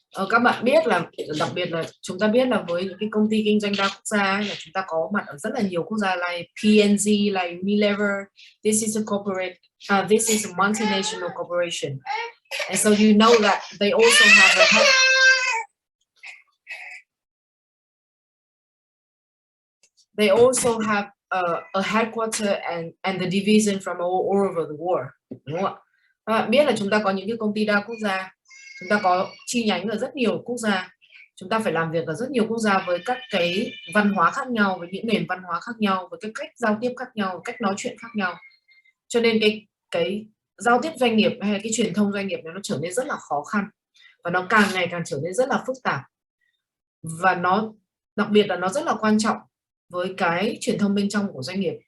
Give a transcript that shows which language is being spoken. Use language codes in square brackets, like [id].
[vi] Các bạn biết là đặc biệt là chúng ta biết là với những cái công ty kinh doanh đa quốc gia là chúng ta có mặt ở rất là nhiều quốc gia, like P&G, like Unilever. [en] This is a corporate, this is a multinational corporation, and so you know that they also have a they also have a headquarter and the division from all over the world, [vi] đúng không ạ? Các bạn biết là chúng ta có những cái công ty đa quốc gia, chúng ta có chi nhánh ở rất nhiều quốc gia, chúng ta phải làm việc ở rất nhiều quốc gia với các cái văn hóa khác nhau, với những nền văn hóa khác nhau, với cái cách giao tiếp khác nhau, cách nói chuyện khác nhau, cho nên cái giao tiếp doanh nghiệp hay cái truyền thông doanh nghiệp nó trở nên rất là khó khăn và nó càng ngày càng trở nên rất là phức tạp, và nó đặc biệt là nó rất là quan trọng với cái truyền thông bên trong của doanh nghiệp.